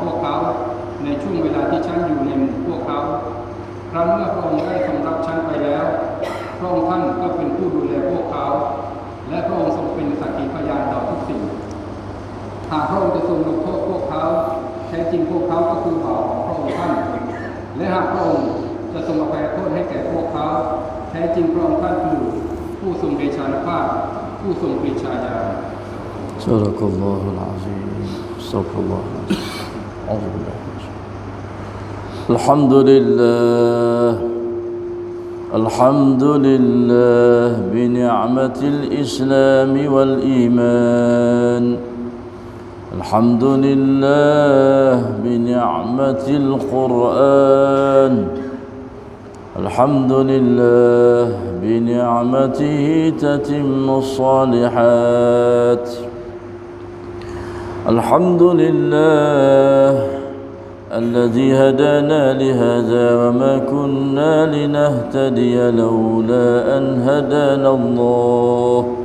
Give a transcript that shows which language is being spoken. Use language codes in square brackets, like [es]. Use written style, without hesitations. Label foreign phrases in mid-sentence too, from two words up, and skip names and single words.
[th] วกเขาในช่วงเวลาที่ฉันอยู่ในหมู่พวกเขาครั้งเมื่อพระองค์ได้ทรงรับฉันไปแล้วพระองค์ท่านก็เป็นผู้ดูแลพวกเขาและพระองค์ทรงเป็นสักขีพยานต่อทุกสิ่งหากพระองค์จะทรงลงโทษพวกเขาแท้จริงพวกเขาก็คือบ่าวของพระองค์ท่านและหากพระองค์จะทรงอภัยโทษให้แก่พวกเขาแท้จริงพระองค์ท่านคือผู้ทรงเดชานุภาพผู้ทรงปรีชาญาณ [ar] صدق الله العظيم. Astagfirullah. الحمد لله. الحمد لله. الحمد لله بنعمة الإسلام والإيمان. الحمد لله بنعمة القرآن. الحمد لله بنعمته تتم الصالحات. Alhamdulillah الذي هدانا لهذا وما كنا لنهتدي لولا أن هدانا الله.